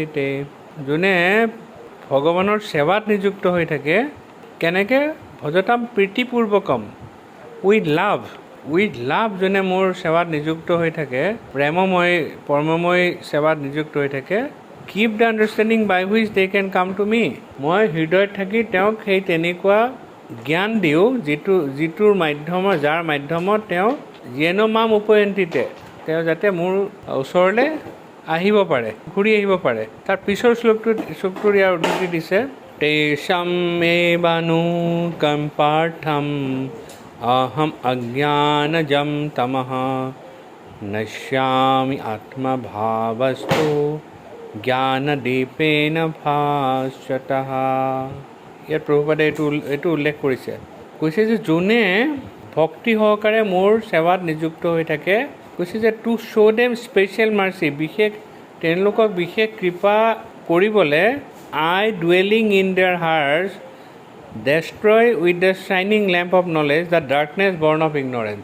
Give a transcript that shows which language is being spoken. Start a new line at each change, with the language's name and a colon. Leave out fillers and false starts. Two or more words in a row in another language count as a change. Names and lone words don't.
Assamese: তে যোনে ভগৱানৰ সেৱাত নিযুক্ত হৈ থাকে কেনেকৈ
Sanskrit: भजताम् प्रीतिपूर्वकम्
English: with love
Assamese: যোনে মোৰ সেৱাত নিযুক্ত হৈ থাকে পৰমময় সেৱাত নিযুক্ত হৈ থাকে
English: keep the understanding by which they can come to me
Assamese: মই হৃদয়ত থাকি তেওঁক সেই তেনেকুৱা জ্ঞান দিওঁ যাৰ মাধ্যমত তেওঁ
Sanskrit: येन माम् उपयान्ति ते
Assamese: তেওঁ যাতে মোৰ ওচৰলৈ আহিব পাৰে ঘূৰি আহিব পাৰে তাৰ পিছৰ শ্লোকটোৰ ইয়াৰ উদ্ধৃতি দিছে
Sanskrit: तेषां एवानुकं पाठं अहम् अज्ञानजं तमः नश्यामि आत्मभावस्तु ज्ञानदीपेन भास्वतः।
Assamese: ইয়াত প্ৰভুপাদে এইটো উল্লেখ কৰিছে, কৈছে যে যোনে ভক্তি সহকাৰে মোৰ সেৱাত নিযুক্ত হৈ থাকে, কৈছে যে
English: to show them special mercy,
Assamese: বিশেষ তেওঁলোকক বিশেষ কৃপা কৰিবলৈ
English: I dwelling in their hearts destroy with the shining lamp of knowledge the darkness born of ignorance.